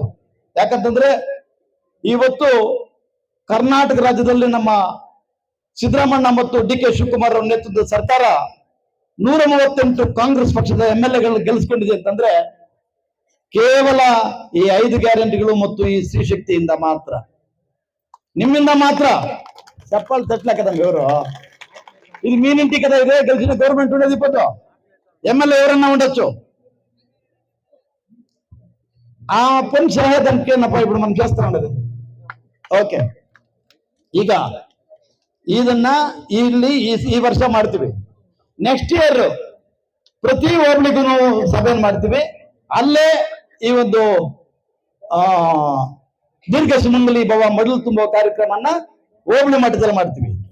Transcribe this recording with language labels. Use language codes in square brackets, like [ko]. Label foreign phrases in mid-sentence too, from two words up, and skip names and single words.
[kn] ಯಾಕಂತಂದ್ರೆ ಇವತ್ತು ಕರ್ನಾಟಕ ರಾಜ್ಯದಲ್ಲಿ ನಮ್ಮ ಸಿದ್ದರಾಮಣ್ಣ ಮತ್ತು DK ಶಿವಕುಮಾರ್ ಅವರ ನೇತೃತ್ವದ ಸರ್ಕಾರ 138 ಕಾಂಗ್ರೆಸ್ ಪಕ್ಷದ MLA ಗೆಲ್ಲಿಸ್ಕೊಂಡಿದೆ ಅಂತಂದ್ರೆ ಕೇವಲ ಈ 5 ಗ್ಯಾರಂಟಿಗಳು ಮತ್ತು ಈ ಸ್ತ್ರೀ ಶಕ್ತಿಯಿಂದ ಮಾತ್ರ, ನಿಮ್ಮಿಂದ ಮಾತ್ರ. ಚಪ್ಪಲ್ ತಟ್ಲಾಕದಂಗ ಇವರು [te] ఇది మీనింటి కదా, ఇదే గెలిచిన గవర్నమెంట్ ఉండేది. ఇప్పుడు MLA ఎవరన్నా ఉండొచ్చు. ఆ పని చేయడానికి ఇప్పుడు మనం చేస్తా ఉండదు. ఓకే, [kn] ಈಗ ಇದನ್ನ ಇಲ್ಲಿ ಈ ವರ್ಷ ಮಾಡ್ತೀವಿ. [en] next year [kn] ಪ್ರತಿ ಹೋಬಳಿಗೂ ಸಭೆ ಮಾಡ್ತೀವಿ. ಅಲ್ಲೇ ಈ ಒಂದು ದೀರ್ಘ ಸುಮಂಗಲಿ ಭವ ಮಡಲು ತುಂಬುವ ಕಾರ್ಯಕ್ರಮನ ಹೋಬಳಿ ಮಟ್ಟದಲ್ಲಿ ಮಾಡ್ತೀವಿ.